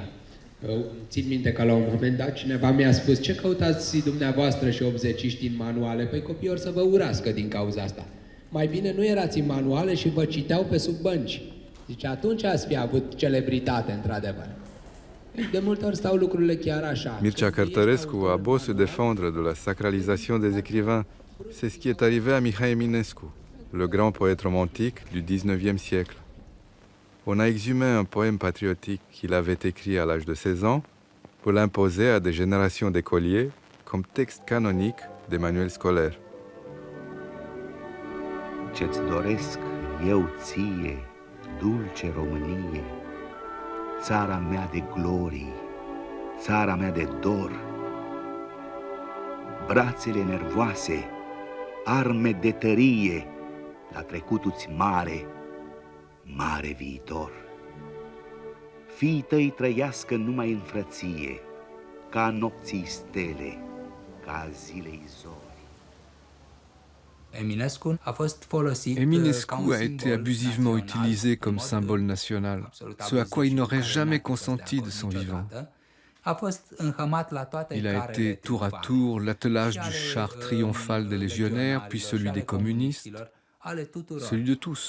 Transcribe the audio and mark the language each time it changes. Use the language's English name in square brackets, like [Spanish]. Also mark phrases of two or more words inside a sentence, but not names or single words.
[Romanian] Țin minte că la un moment dat cineva mi-a spus: ce căutați dumneavoastră și 80-iști în manuale? Păi copiii or să vă urască din cauza asta. Mai bine nu erați în manuale și vă citeau pe sub bănci. Zice, atunci ați fi avut celebritate, într-adevăr. De multe ori stau lucrurile chiar așa. [French] Mircea Cărtărescu a beau se défendre de la sacralisation des écrivains. C'est ce qui est arrivé à Mihai Eminescu, le grand poète romantique du XIXe siècle. On a exhumé un poème patriotique qu'il avait écrit à l'âge de 16 ans pour l'imposer à des générations d'écoliers comme texte canonique des manuels scolaires. [Romanian] Ce-ți doresc eu ție, dulce Românie, țara mea de glorii, țara mea de dor, brațele nervoase, arme de tărie, la trecutul-ți mare, mare viitor. Fiii tăi trăiască numai în frăție, ca nopții stele, ca zilei zori. [French] Eminescu a été abusivement utilisé comme symbole national, ce à quoi il n'aurait jamais consenti de son vivant. Il a été tour à tour l'attelage du char triomphal des légionnaires, puis celui des communistes, celui de tous.